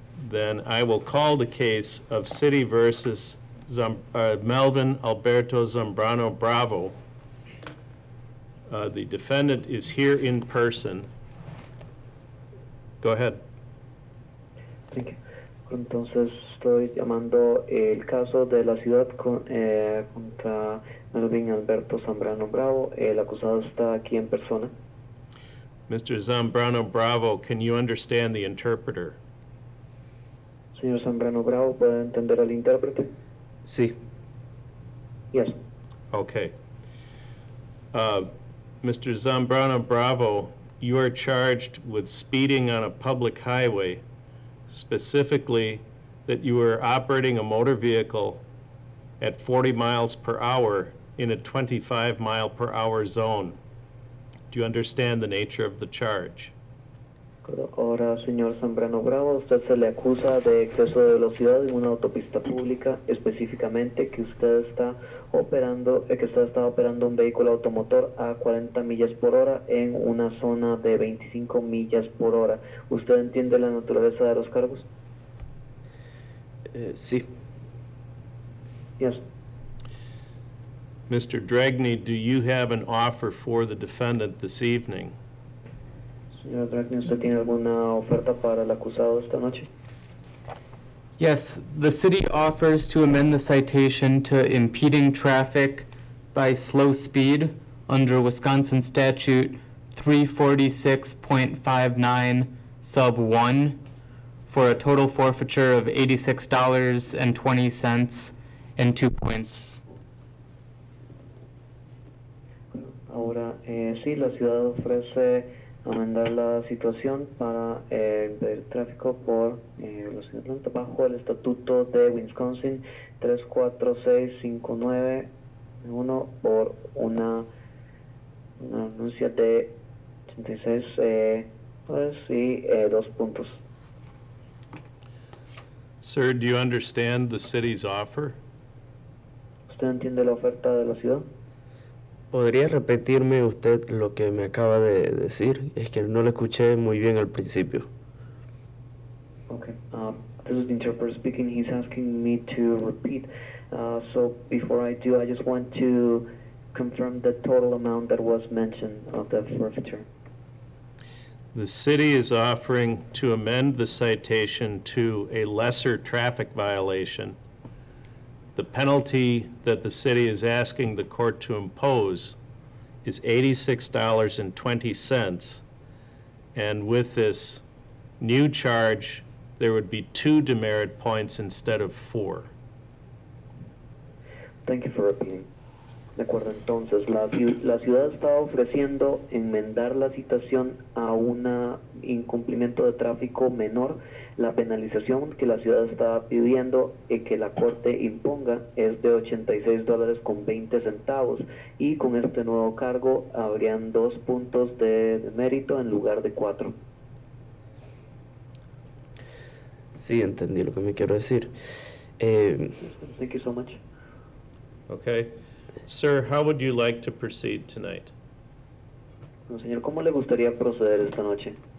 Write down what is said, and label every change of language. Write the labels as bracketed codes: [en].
[en] Then I will call the case of City versus Melvin Alberto Zambrano Bravo. The defendant is here in person. Go ahead. Thank you. [es] Entonces, estoy llamando el caso de la ciudad contra Melvin Alberto Zambrano Bravo. El acusado está aquí en persona. [en] Mr. Zambrano Bravo, can you understand the interpreter? [es] Señor Zambrano Bravo, ¿puede entender al intérprete? Sí. [en] Yes. Okay. Mr. Zambrano Bravo, you are charged with speeding on a public highway, specifically that you were operating a motor vehicle at 40 miles per hour in a 25 mile per hour zone. Do you understand the nature of the charge? [es] Ahora, señor Zambrano Bravo, usted se le acusa de exceso de velocidad en una autopista pública, específicamente que usted está operando un vehículo automotor a 40 millas por hora en una zona de 25 millas por hora. ¿Usted entiende la naturaleza de los cargos? Sí. [en] Yes. Mr. Dragney, do you have an offer for the defendant this evening? [es] Señor Dragner, ¿usted tiene alguna oferta para el acusado esta noche? [en] Yes, the city offers to amend the citation to impeding traffic by slow speed under Wisconsin statute 346.59 sub 1 for a total forfeiture of $86.20 and 2 points. [es] Ahora, sí, la ciudad ofrece amendar la situación para impedir tráfico por velocidad lenta bajo el estatuto de Wisconsin 346591 por una anuncia de 86 y 2 puntos. [en] Sir, do you understand the city's offer? [es] ¿Usted entiende la oferta de la ciudad? ¿Podría repetirme usted lo que me acaba de decir? Es que no lo escuché muy bien al principio. [en] Okay. This is the interpreter speaking. He's asking me to repeat. So before I do, I just want to confirm the total amount that was mentioned of the forfeiture. The city is offering to amend the citation to a lesser traffic violation. The penalty that the city is asking the court to impose is $86.20. And with this new charge, there would be 2 demerit points instead of 4. Thank you for repeating. [es] De acuerdo, entonces, la ciudad está ofreciendo enmendar la citación a un incumplimiento de tráfico menor. La penalización que la ciudad está pidiendo y que la corte imponga es de $86.20 y con este nuevo cargo habrían 2 puntos de mérito en lugar de 4. Sí, entendí lo que me quiero decir. [en] Thank you so much. Okay. Sir, how would you like to proceed tonight? [es] No, señor, ¿cómo le gustaría proceder esta noche?